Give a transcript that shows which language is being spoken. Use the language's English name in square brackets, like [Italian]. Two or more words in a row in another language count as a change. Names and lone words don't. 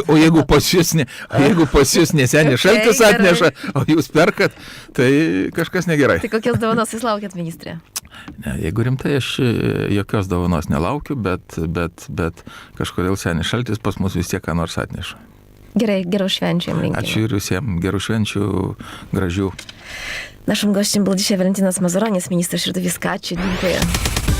[Lithuanian] O jeigu pas jūs ne senis šaltis atneša, o jūs perkat, tai kažkas negerai. Tai kokios dovanos jūs laukėt, ministrė? Ne, jeigu rimtai, aš jokios dovanos nelaukiu, bet kažkodėl senis šaltis pas mus vis tiek ką nors atneša. Gerai, gerų švenčių jums linkime. Ačiū ir visiems, gerų švenčių, gražių. [Polish] Naszym gościem był dzisiaj Walentynas Mazuronis, minister środowiska. Dziękuję.